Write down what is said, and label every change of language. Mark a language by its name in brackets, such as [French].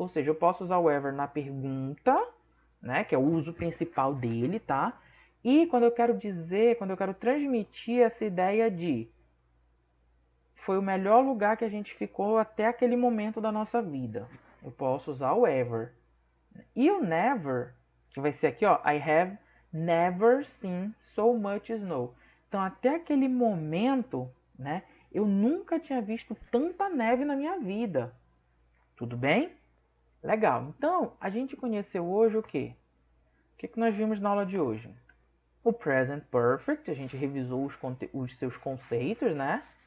[Portuguese] Ou seja, eu posso usar o ever na pergunta, né? Que é o uso principal dele, tá? E quando eu quero dizer, quando eu quero transmitir essa ideia de foi o melhor lugar que a gente ficou até aquele momento da nossa vida. Eu posso usar o ever. E o never, que vai ser aqui, ó. [English] I have never seen so much snow. [Portuguese] Então, até aquele momento, né, eu nunca tinha visto tanta neve na minha vida. Tudo bem? Legal. Então, a gente conheceu hoje o quê? O que nós vimos na aula de hoje? O present perfect, a gente revisou os seus conceitos, né?